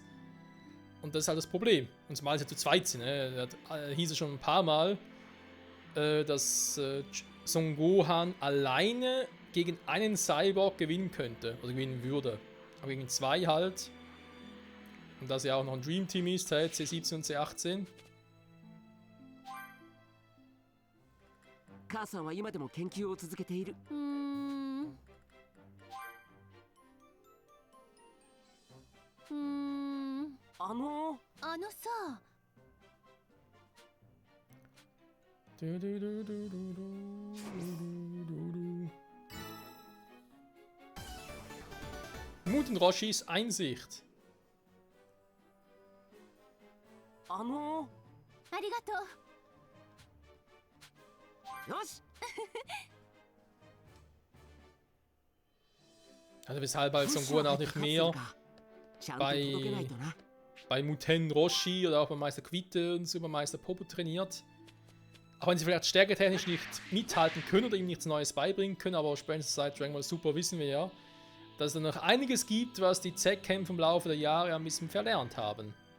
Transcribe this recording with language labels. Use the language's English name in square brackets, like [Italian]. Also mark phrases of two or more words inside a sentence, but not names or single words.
[German] Und das ist halt das Problem. Und zumal sie zu zweit sind. Hieß es schon ein paar Mal, dass Son Gohan alleine gegen einen Cyborg gewinnen könnte. Oder gewinnen würde. Aber gegen zwei halt. Und dass er auch noch ein [English] Dream Team [German] ist, C17 und C18. [Japanese] 母さんは今でも研究を続けている。うーんうーんあのさ、 [German] Mut und Roshis Einsicht. [Japanese] あのありがとう。よし。 [German] Also weshalb halt Son Gohan auch nicht mehr [Japanese] ちゃんと届けないとな。 [German] bei Muten Roshi oder auch beim Meister Quitte und so beim Meister Popo trainiert. Auch wenn sie vielleicht stärketechnisch nicht mithalten können oder ihm nichts Neues beibringen können, aber spätestens seit Dragon Ball Super wissen wir ja, dass es da noch einiges gibt, was die Z-Kämpfe im Laufe der Jahre ein bisschen verlernt haben.